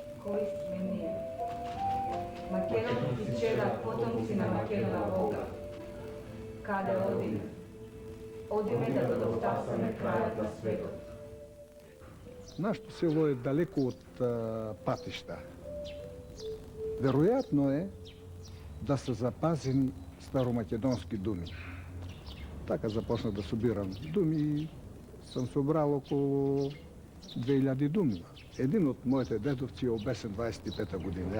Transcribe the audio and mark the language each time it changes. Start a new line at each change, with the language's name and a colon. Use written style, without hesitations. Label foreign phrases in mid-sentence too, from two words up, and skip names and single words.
Macedonian: koji sme ние. Македонски чеда, потомци на Македона Бога. Каде одиме? Одиме да го дотасаме крајот на светот.
Bulgarian: Нашето село е далеко от пътища. Вероятно е да са запазени старомакедонски думи. Така започна да събирам думи и съм събрал около 2000 думи. Един от моите дедовци е обесен 25-та година.